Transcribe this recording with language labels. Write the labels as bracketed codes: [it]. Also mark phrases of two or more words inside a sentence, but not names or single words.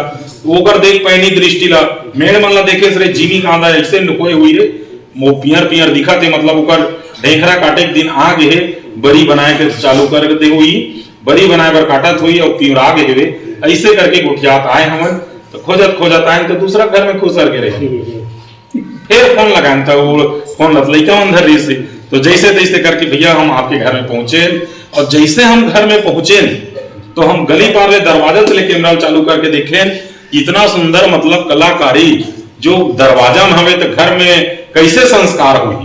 [hne] ओकर देख पैनी दृष्टि ला मेड़ मन ला देखे रे जीमी कांदा ऐसे नुकोए हुई रे, मो पियर दिखत है, मतलब ओकर ढेखरा काटे के दिन आ गए, बरी बनाए के चालू कर दे हुई, बरी बनाए बर काटत हुई और पियरा गए हुए, ऐसे करके गुठियात आए हमन। तो खोजत आए तो दूसरा घर में खुसर के रहे, फिर फोन लगाए तो वो फोन लइका अंदर रही से। तो जैसे तैसे करके भैया हम आपके घर में पहुंचे, और जैसे हम घर में पहुंचे तो हम गली पार में दरवाजा से लेके कैमरा चालू करके देखें, इतना सुंदर मतलब कलाकारी जो दरवाजा में हमें तो घर में कैसे संस्कार हुई।